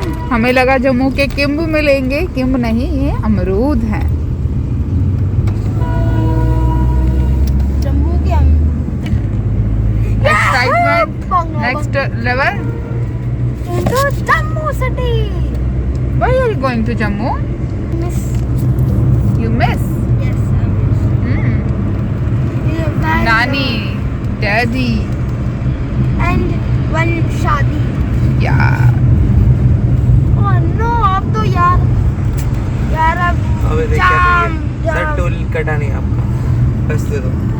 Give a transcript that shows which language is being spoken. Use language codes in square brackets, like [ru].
[hi] हमें लगा जम्मू के किम्ब मिलेंगे, किम्ब नहीं ये अमरूद है। जम्मू के हम excitement next level. [en] into Jammu city. Why are you going to Jammu? Miss You miss yes I miss. Nani, Daddy. and one shaadi. Yeah. Oh no [hi] अब तो यार अब अबे देख क्या जाम चाहिए? सर जाम टोल कटा नहीं आपका, बस दे दो।